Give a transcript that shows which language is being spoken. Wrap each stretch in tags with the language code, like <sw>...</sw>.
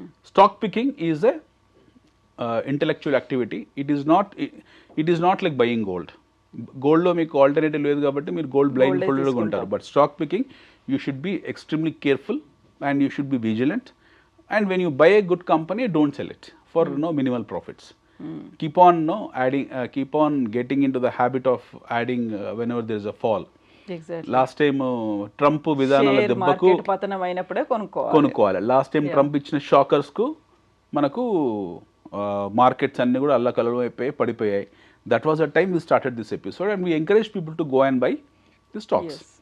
<en>Stock picking is a intellectual activity. It is not like buying gold.</en> <te>గోల్డ్లో మీకు alternative లేదు కాబట్టి మీరు గోల్డ్ బ్లైండ్ ఫోల్డర్గా ఉంటారు.</te> <en>But stock picking you should be extremely careful and you should be vigilant. And when you buy a good company, don't sell it for minimal profits. Keep on getting into the habit of adding whenever there is a fall.</en> <te>Last time Trump విధానాల దెబ్బకు కొనుక్కోవాలి. Last time Trump ఇచ్చిన షాకర్స్కు మనకు markets అన్నీ కూడా అల్లకల్లం అయిపోయి పడిపోయాయి.</te> <en>That was a time we started this episode and we encourage people to go and buy the stocks.</en>